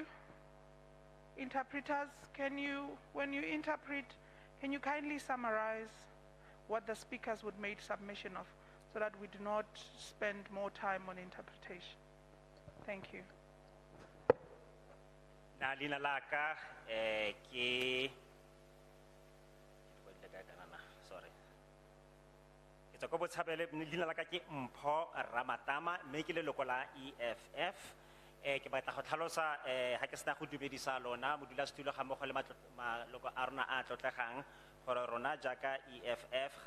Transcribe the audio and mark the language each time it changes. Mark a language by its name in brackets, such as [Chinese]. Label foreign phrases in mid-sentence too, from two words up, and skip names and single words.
[English] Interpreters, when you interpret, can you kindly summarize what the speakers would make submission of, so that we do not spend more time on interpretation? Thank you. [Tswana] Na lina laka sorry. Ke tswa go botshabele lina laka ke Mpho Ramatama, mme ke leloko la EFF. Ke batla go tlhalosa ha ke sena go dumedisa lona modulasetulo ga mmogo le maloko a rona a tlotlegang gore rona jaaka EFF ga